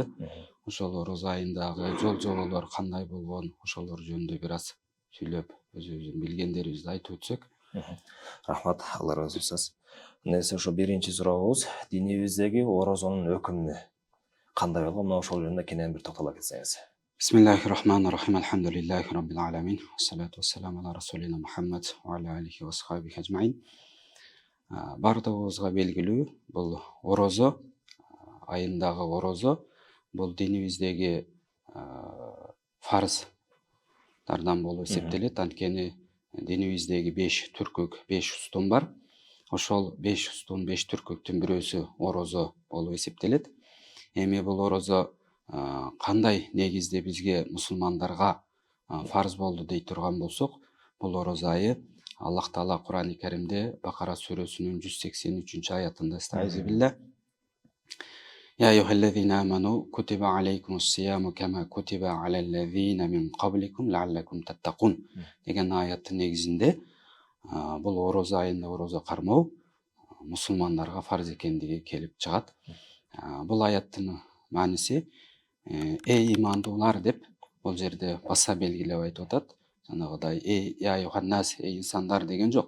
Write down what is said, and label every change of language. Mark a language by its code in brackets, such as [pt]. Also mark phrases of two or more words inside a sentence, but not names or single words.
[ky] Ошол орозо айындагы жол жоболор кандай болгон, ошолор жөнүндө бир аз сүйлөп, өзүбүздүн билгендерибизди айтып өтсөк. Рахмат, Алла ыраазы болсун. Нерсе ошо биринчи сурообуз, динибиздеги орозонун өкүмү кандай болгон? Мына ошол жөнүндө кенен бир токтоло кетсеңиз. [ar] بسم الله الرحمن الرحيم الحمد لله رب العالمين. الصلاة والسلام على رسولنا محمد وعلى آله وأصحابه أجمعين. [ky] Бардыгыбызга белгилүү, бул орозо айындагы орозо бул динибиздеги фарздардан болуп эсептелет. Анткени динибиздеги 5 түркүк, 5 устун бар. Ошол 5 устун, 5 түркүктүн бирөөсү орозо болуп эсептелет. Эми бул орозо кандай негизде бизге мусулмандарга фарз болду дей турган болсок, бул орозо айы Аллах Таала Кур'ан-ы Каримде Бакара сүрөсүнүн 183 аятында [ar] أستعيذ يا أيها الذين آمنوا كتب عليكم الصيام كما كتب على الذين من قبلكم لعلكم تتقون [ky] деген аяттын негизинде бул орозо айында орозо кармоо мусулмандарга фарз экендиги келип чыгат. Бул аяттын мааниси эй имандуулар деп бул жерде баса белгилеп айтып атат. Жанагыдай [ar] يا أيها الناس, [ky] эй инсандар деген жок.